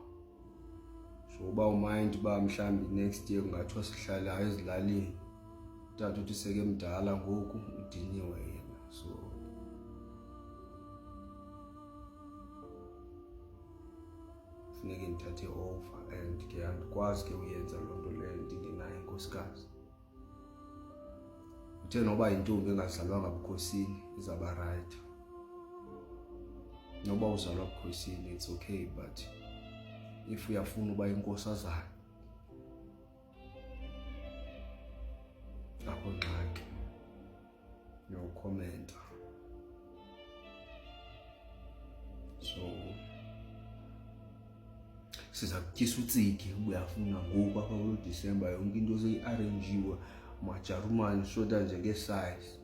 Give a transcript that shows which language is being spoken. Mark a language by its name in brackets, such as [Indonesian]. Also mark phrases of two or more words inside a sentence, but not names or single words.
[Xhosa] So uba umind uba mhlambi [English] next year [Xhosa] kungathiwa sihlala ezilalini. Utata uthi seke mdala ngoku udiniwe yena. So funeke ndithathe over and ke andikwazi ke uyenza loo nto leyo ndingenayo inkosikazi. Uthe noba intombi engazalwanga bukhosini izaba right. Noba uzalwa bukhosini [English] it's okay, but if [Xhosa] uyafuna uba inkosazana akho ngxaki. [English] No comment. [Xhosa] So siza kutyisa utsiki ubuyafuna ngoku apha kulo December yonke into seyi-arrangiwe majarumani shota nje nge-size.